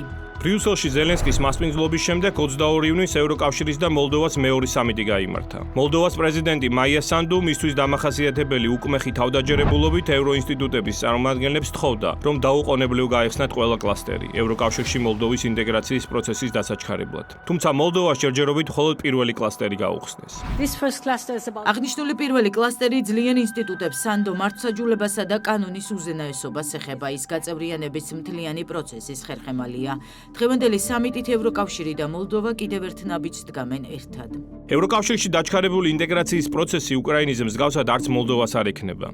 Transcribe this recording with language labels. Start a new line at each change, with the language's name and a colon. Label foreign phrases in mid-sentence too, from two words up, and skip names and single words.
Georgian: ბრიუსელში ზელენსკის მასპინძლობის შემდეგ 22 ივნისს ევროკავშირის და მოლდოვას მეორე სამიტი გაიმართა. მოლდოვას პრეზიდენტი მაია სანდუ მისთვის დამახასიათებელი უკმეხი თავდაჯერებულობით ევროინსტიტუტების წარმომადგენლებს თხოვდა, რომ დაუყოვნებლივ გაეხსნათ ყველა კლასტერი ევროკავშირში მოლდოვის ინტეგრაციის პროცესის დასაჩქარებლად. თუმცა მოლდოვას ჯერჯერობით მხოლოდ პირველი კლასტერი გაუხსნეს.
English: this first cluster is about
Georgian: აღნიშნული პირველი კლასტერი ძლიერ ინსტიტუტებს სანდო მართლმსაჯულებასა და კანონის უზენაესობას ეხება, ის გაწევრიანების მთლიანი პროცესის ხერხემალია. დღევანდელი სამიტით ევროკავშირი და მოლდოვა კიდევ ერთ ნაბიჯს დგამენ ერთად. ევროკავშირში დაჩქარებული ინტეგრაციის პროცესი უკრაინაზე მსგავსად არც მოლდოვას არ ექნება.